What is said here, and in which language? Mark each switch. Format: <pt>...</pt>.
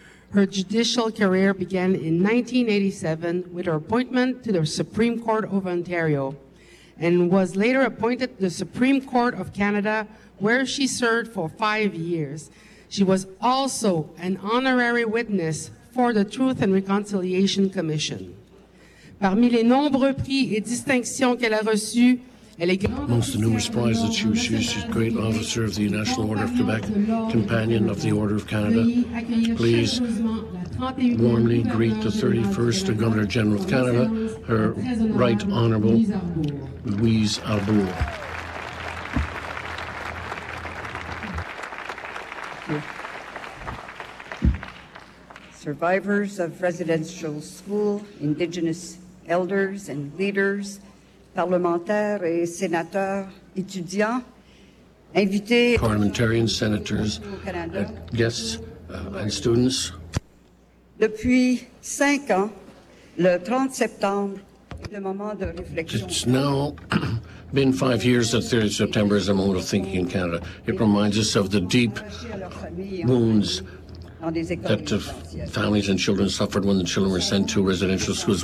<en>Her judicial career began in 1987 with her appointment to the Supreme Court of Ontario, and was later appointed to the Supreme Court of Canada, where she served for 5 years. She was also an honorary witness for the Truth and Reconciliation Commission.</en> <fr>Parmi les nombreux prix et distinctions qu'elle a reçus, elle est grande.</fr> <en>Amongst the numerous prizes that she received, she's a great officer of the National Order of Quebec, Companion of the Order of Canada. Please warmly greet the 31st Governor General of Canada, Her Right Honorable Louise Arbour. Survivors of residential school, Indigenous elders and leaders,</en> <fr>parlementaires et sénateurs, étudiants, invités,</fr> <en>parliamentarians, senators, guests, and students.</en> <fr>Depuis 5 ans, le 30 septembre, le moment de réflexion.</fr> <en>It's now been 5 years that 30 September is a moment of thinking in Canada. It reminds us of the deep wounds that families and children suffered when the children were sent to residential schools.</en>